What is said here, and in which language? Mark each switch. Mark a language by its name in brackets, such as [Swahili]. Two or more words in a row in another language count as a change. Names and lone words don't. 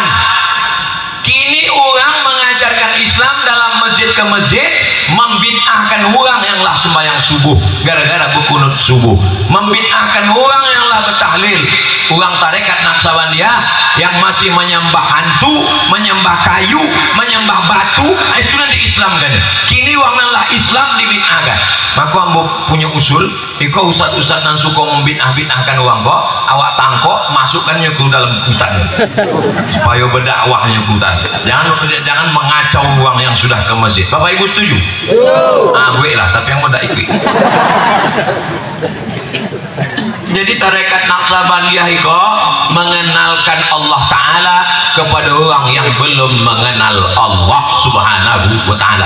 [Indonesian] Kini orang mengajarkan Islam dalam masjid ke masjid, membid'ahkan orang yang lah sembahyang subuh gara-gara berkunut subuh, membid'ahkan orang yang senanglah bertahlil. Orang tarekat Naqsabandiyah yang masih menyembah hantu, menyembah kayu, menyembah batu, itu nanti Islam kan. Kini wanganlah Islam dibid'ahkan. [Minangkabau] Maka ambo punya usul, iko ustad-ustad nan suka membid'ah-bid'ahkan uang kok, awak tangkok masukkannya ke dalam hutan supaya berdakwahnya ke hutan. [Indonesian] Jangan mengacau uang yang sudah ke masjid. Bapak Ibu setuju? Gue lah, tapi yang tidak ikut. Jadi tarekat Naqsabandiyah itu mengenalkan [Arabic] Allah Ta'ala [Indonesian] kepada orang yang belum mengenal [Arabic] Allah Subhanahu wa Ta'ala.